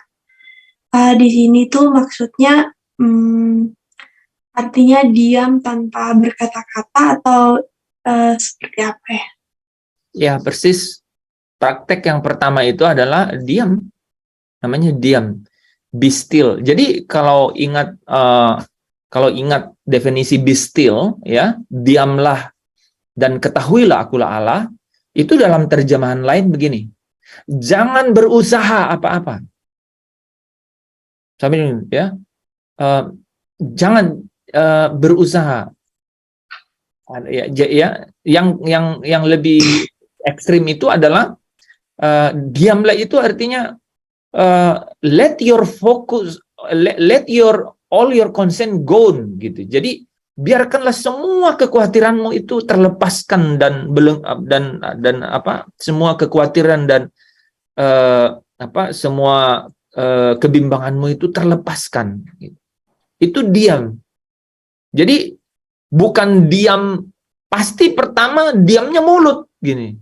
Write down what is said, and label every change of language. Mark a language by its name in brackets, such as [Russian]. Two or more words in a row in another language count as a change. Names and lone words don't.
[Indonesian] Di sini tuh maksudnya artinya diam tanpa berkata-kata, atau seperti apa ya? Ya, persis. Praktek yang pertama itu adalah diam. Namanya diam. [English] Be still. [Indonesian] Jadi kalau ingat definisi [English] be still, [Indonesian] ya, diamlah dan ketahuilah akulah Allah, itu dalam terjemahan lain begini. Jangan berusaha apa-apa. Sambil, ya. Jangan berusaha. Ya, yang lebih ekstrim itu adalah diamlah, itu artinya [English] let your focus, let your all your concern gone, [Indonesian] gitu. Jadi biarkanlah semua kekhawatiranmu itu terlepaskan, dan semua kekhawatiran dan semua kebimbanganmu itu terlepaskan. Itu diam. Jadi bukan diam, pasti pertama diamnya mulut gini.